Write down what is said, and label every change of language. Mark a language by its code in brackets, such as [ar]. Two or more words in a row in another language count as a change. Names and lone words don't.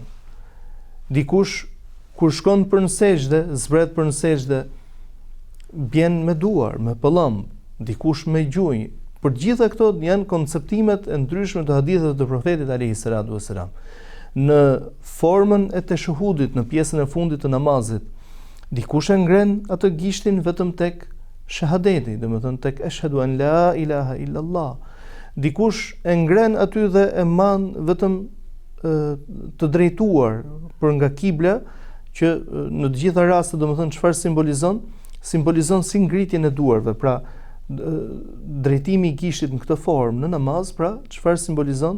[sq] Dikush kur shkon për në sejdë, zbret për në sejdë, bjen me duar, me pëllëm, dikush me gjunjë. Për gjitha këto janë konceptimet e ndryshme të haditheve të profetit [ar] عليه الصلاة والسلام. [sq] Në formën e teshahudit, në pjesën e fundit të namazit, dikush e ngren atë gishtin vetëm tek shahadeti, domethënë tek [ar] أشهد أن لا إله إلا الله. [sq] Dikush e ngren aty dhe e man vetëm të drejtuar për nga kibla, që në të gjitha rastet domethënë çfarë simbolizon? Simbolizon si ngritjen e duarve, pra drejtimi i gishtit në këtë formë në namaz, pra çfarë simbolizon?